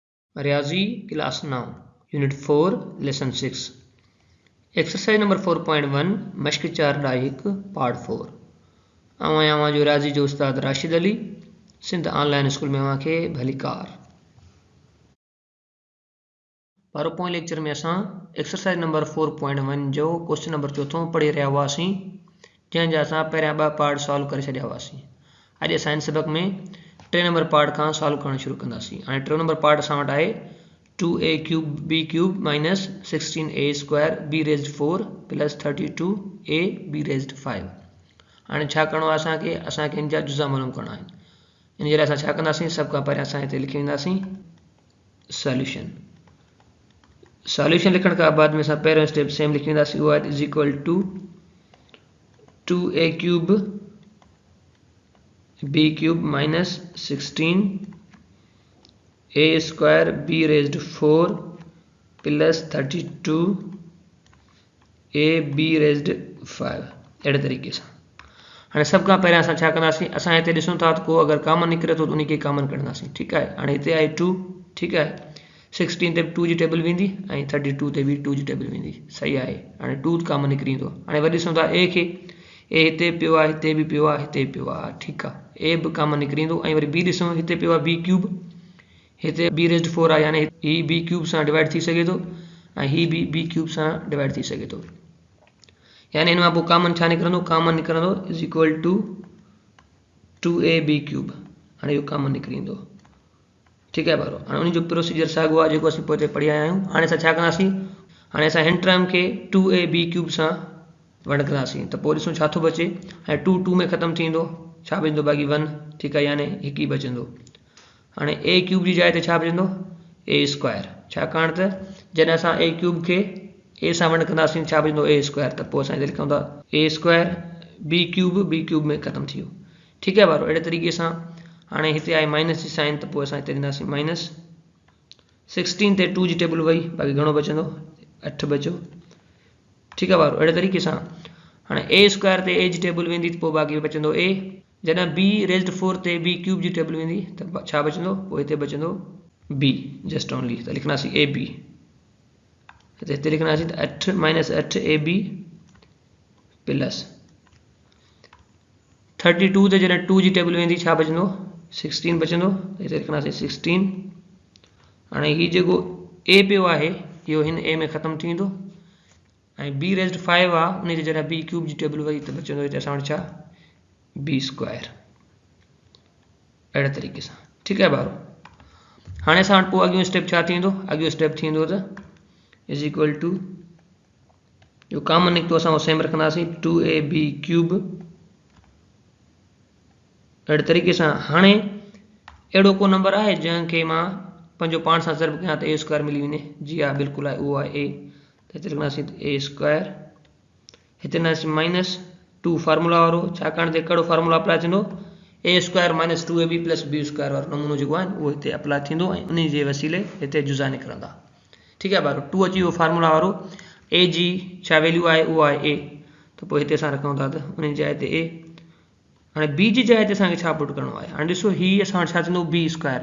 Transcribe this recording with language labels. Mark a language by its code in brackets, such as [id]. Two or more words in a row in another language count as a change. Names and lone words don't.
[sd] रियाज़ी क्लास 9 यूनिट 4 लेसन 6 [en] exercise number [sd] 4.1 मश्क 4.1 पार्ट 4 आवां जो रियाज़ी जो उस्ताद राशिद अली सिंध ऑनलाइन स्कूल में खे भली कार। [en] PowerPoint lecture [sd] में असां [en] exercise number [sd] 4.1 जो [en] question number [sd] 4 पढ़ी रहा हुआसीं, जंहिंजा असां पहिरियां 2 पार्ट सॉल्व करे छॾिया हुआसीं। अॼु असां हिन सबक में 3 नंबर पार्ट खां सॉल्व करणु शुरू कंदासीं। हाणे 3 नंबर पार्ट असां वटि आहे [en] 2a cube b cube minus 16a square b raised 4 plus 32a b raised 5. [sd] हाणे छा करिणो आहे असांखे हिन जा जुज़ा मालूम करणा आहिनि। इन जे लाइ असां छा कंदासीं, सभ खां पहिरियां असां हिते लिखी वेंदासीं सॉल्यूशन लिखण खां बाद में असां पहिरियों [en] step same [sd] लिखी वेंदासीं, उहा [en] is equal to 2a cube b cube minus 16a square b raised 4 plus 32a b raised 5. [sd] अहिड़े तरीक़े सां हाणे सभ खां पहिरियां असां छा कंदासीं, असां हिते ॾिसूं था त को अगरि कॉमन निकिरे थो त उन खे कॉमन कढंदासीं। ठीकु आहे, हाणे हिते आहे 2, ठीकु आहे, 16 ते 2 जी टेबल वेंदी ऐं 32 ते बि 2 जी टेबल वेंदी। सही आहे, हाणे 2 कॉमन निकिरी ईंदो। हाणे वरी ॾिसूं था ए खे, ए हिते पियो आहे, हिते बि पियो आहे, हिते बि पियो आहे। ठीकु आहे, ए बि कॉमन निकिरी ईंदो। ऐं वरी बी ॾिसूं, हिते पियो आहे [en] b cube, [sd] हिते [en] b raised 4 [sd] आहे, यानी हीउ [en] b cube [sd] सां डिवाइड थी सघे थो ऐं हीउ बि [en] b cube [sd] सां डिवाइड थी सघे थो। यानी हिन मां पोइ कॉमन छा निकिरंदो, कॉमन निकिरंदो [en] is equal to 2a b cube. [sd] हाणे इहो कॉमन निकिरी ईंदो। ठीकु आहे भाउ, हाणे उन जो प्रोसीजर साॻियो आहे जेको असीं पोइ पढ़ी आया आहियूं। हाणे असां छा कंदासीं, हाणे असां हिन टर्म खे [en] 2a b cube [sd] सां वंड कंदासीं त पोइ ॾिसूं छा थो बचे। ऐं 2 2 में ख़तमु थींदो, छा बचंदो बाक़ी 1। ठीकु आहे, यानी हिकु ई बचंदो। हाणे [en] a cube [sd] जी जाइ ते छा बचंदो, [en] a square, [sd] छाकाणि त जॾहिं असां [en] a cube [sd] खे a सां वंड कंदासीं छा बचंदो [en] a square, [sd] त पोइ असां हिते लिखूं था [en] a square b cube [sd] में ख़तमु थी वियो। ठीकु आहे भाउ, अहिड़े तरीक़े सां हाणे हिते आहे माइनस जी साइन, त पोइ असां हिते ॾींदासीं माइनस 16 ते 2 जी टेबल वई, बाक़ी घणो बचंदो 8 बचो। ठीकु आहे भाउ, अहिड़े तरीक़े सां हाणे [en] a square [sd] ते a जी टेबल वेंदी त पोइ बाक़ी बचंदो a। जॾहिं [en] b raised 4 [sd] ते [en] b cube [sd] जी टेबल वेंदी त छा बचंदो, पोइ हिते बचंदो [en] b just only, [sd] त लिखंदासीं a b। हिते लिखंदासीं त [en] 8 minus 8 a b plus 32 [sd] ते जॾहिं 2 जी टेबल वेंदी छा बचंदो, 16 बचंदो, हिते लिखंदासीं 16। हाणे हीउ जेको a पियो आहे इहो हिन a में ख़तमु थी वेंदो ऐं [en] b raised 5 [sd] आहे, उन ते जॾहिं [en] b cube [sd] जी टेबल वई त बचंदो हिते असां वटि छा, [en] b square. [sd] अहिड़े तरीक़े सां ठीकु आहे भाउ। हाणे असां वटि पोइ अॻियो स्टेप छा थींदो, अॻियो स्टेप थींदो त [en] is equal to [sd] जो कॉमन निकितो असां उहो सेम रखंदासीं [en] 2a b cube. [sd] अहिड़े तरीक़े सां हाणे अहिड़ो को नंबर आहे जंहिंखे मां पंहिंजो पाण सां ज़र्ब कयां त a स्क्वायर मिली वञे। जी हा, बिल्कुलु आहे, उहो आहे a। त हिते लिखंदासीं [en] a square, [sd] हिते लिखंदासीं माइनस 2 फार्मूला वारो, छाकाणि त कहिड़ो [en] formula apply [sd] थींदो, [en] a square minus 2ab plus b square [sd] वारो नमूनो जेको आहे उहो हिते अप्लाई थींदो ऐं उन जे वसीले हिते जुज़ा निकिरंदा। ठीकु आहे भाउ, 2 अची वियो फार्मूला वारो, a जी छा वैल्यू आहे, उहा आहे a, त पोइ हिते असां रखूं था त उन जी जाइ ते a। हाणे b जी जाइ ते असांखे छा पुट करिणो आहे, हाणे ॾिसो हीउ असां वटि छा थींदो [en] b square.